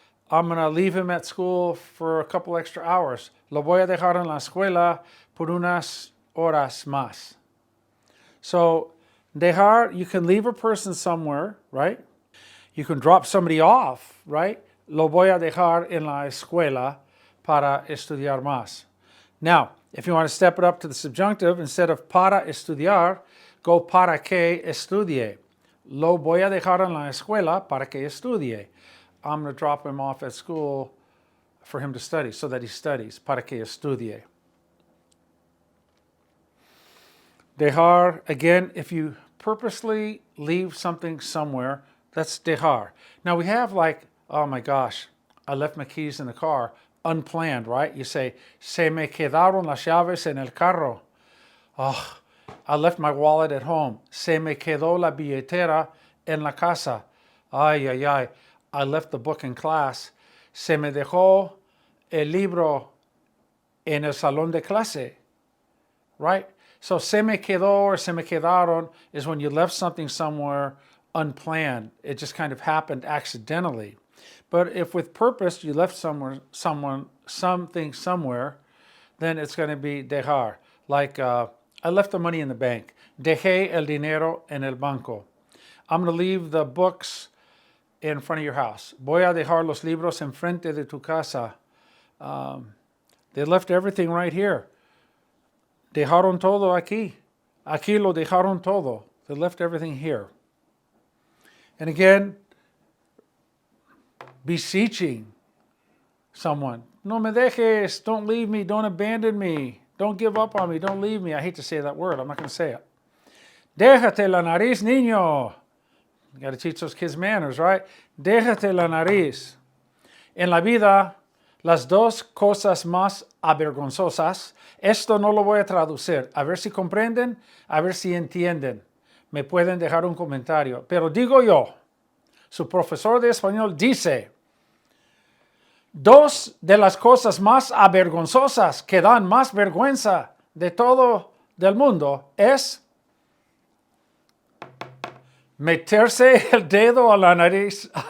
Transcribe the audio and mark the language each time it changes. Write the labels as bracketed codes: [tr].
[en] I'm going to leave him at school for a couple extra hours. [es] Lo voy a dejar en la escuela por unas horas más. [en] So, dejar, you can leave a person somewhere, right? You can drop somebody off, right? [es] Lo voy a dejar en la escuela para estudiar más. [en] Now, if you want to step it up to the subjunctive, instead of [es] para estudiar, [en] go [es] para que estudie. Lo voy a dejar en la escuela para que estudie. [en] I'm going to drop him off at school for him to study, so that he studies. [es] Para que estudie. [en] Dejar, again, if you purposely leave something somewhere, that's dejar. Now we have like, oh my gosh, I left my keys in the car. unplanned, right? [es] You say, se me quedaron las llaves en el carro. [en] Oh, I left my wallet at home. [es] Se me quedó la billetera en la casa. Ay, ay, ay. [en] I left the book in class. [es] Se me dejó el libro en el salón de clase. [en] Right? So se me quedó or se me quedaron is when you left something somewhere unplanned. It just kind of happened accidentally. But if with purpose you left something somewhere, then it's going to be dejar. Like I left the money in the bank. [es] Dejé el dinero en el banco. [en] I'm going to leave the books in front of your house. [es] Voy a dejar los libros enfrente de tu casa. [en] They left everything right here. [es] Dejaron todo aquí. Aquí lo dejaron todo. [en] They left everything here. And again, beseeching someone. [es] No me dejes. [en] Don't leave me. Don't abandon me. Don't give up on me. Don't leave me. I hate to say that word. I'm not going to say it. [es] Déjate la nariz, niño. [en] You got to teach those kids manners, right? [es] Déjate la nariz. En la vida, las dos cosas más avergonzosas, esto no lo voy a traducir, a ver si comprenden, a ver si entienden. Me pueden dejar un comentario. Pero digo yo, su profesor de español dice, dos de las cosas más avergonzosas que dan más vergüenza de todo del mundo es meterse el dedo a la nariz.